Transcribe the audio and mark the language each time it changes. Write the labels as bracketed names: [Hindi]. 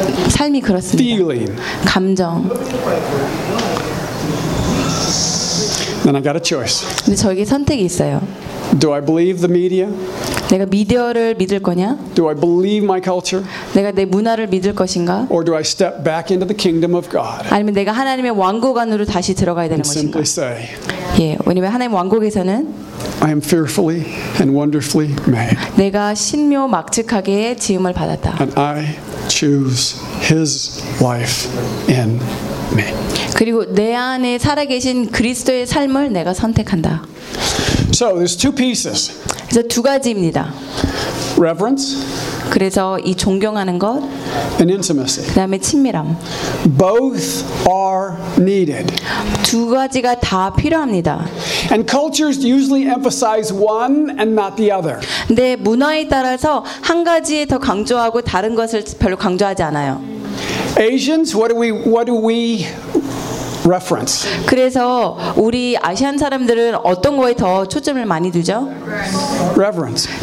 [Korean] 삶이 그렇습니다. [English] Feeling. [Korean] 감정. [English] Then I got a choice. [Korean] 근데 저에게 선택이 있어요. [English] Do I believe the media? [Korean] 내가 미디어를 믿을 거냐? [English] Do I believe my culture? [Korean] 내가 내 문화를 믿을 것인가? [English] Or do I step back into the kingdom of God? [Korean] 아니면 내가 하나님의 왕국 안으로 다시 들어가야 되는 [English] and [Korean] 것인가? [English] Simply say. [Korean] 예, 왜냐면 하나님 왕국에서는 [English] I am fearfully and wonderfully made. [Korean] 내가 신묘막측하게 지음을 받았다. [English] And I choose His life in [Korean] 그리고 내 안에 살아계신 그리스도의 삶을 내가 선택한다. [English] So there's two pieces. [Korean] 그래서 두 가지입니다. [English] Reverence. [Korean] 그래서 이 존경하는 것. [English] And intimacy. [Korean] 그다음에 친밀함. [English] Both are needed. [Korean] 두 가지가 다 필요합니다. [English] And cultures usually emphasize one and not the other. [Korean] 근데 문화에 따라서 한 가지에 더 강조하고 다른 것을 별로 강조하지 않아요. [English] Asians, what do we reference? [Korean] 그래서 우리 아시안 사람들은 어떤 거에 더 초점을 많이 두죠? [English] Reverence.